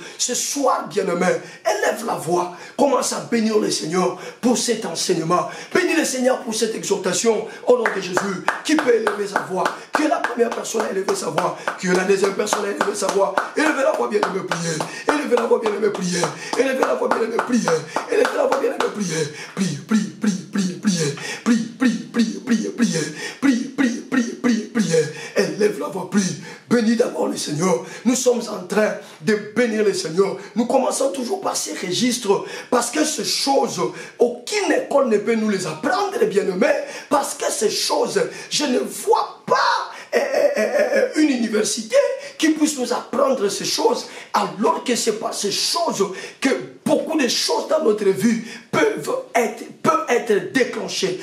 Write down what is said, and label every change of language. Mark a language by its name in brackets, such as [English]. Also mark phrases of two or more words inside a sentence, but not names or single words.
[French] Ce soir, bien-aimé, élève la voix. Commence à bénir le Seigneur pour cet enseignement. Bénis le Seigneur pour cette exhortation au nom de Jésus. Qui peut élever sa voix? Qui est la première personne à élever sa voix? Qui est la deuxième personne à élever sa voix? Élevez la voix, bien-aimé, prier. Élevez la voix, bien-aimé, prier. Élevez la voix, bien-aimé, prier. Élevez la voix, bien-aimé, prier. Prie, prie, prie, prie, prier. Prie, prie, prie, prie, prier. Prie, prie, prie, prie, prier. Élève la voix, prie. Bénis d'abord le Seigneur. Nous sommes en train de bénir le Seigneur. Nous commençons toujours par ces registres parce que ces choses, aucune école ne peut nous les apprendre, bien-aimés. Parce que ces choses, je ne vois pas une université qui puisse nous apprendre ces choses, alors que ce n'est pas ces choses que beaucoup de choses dans notre vie peuvent être déclenchées.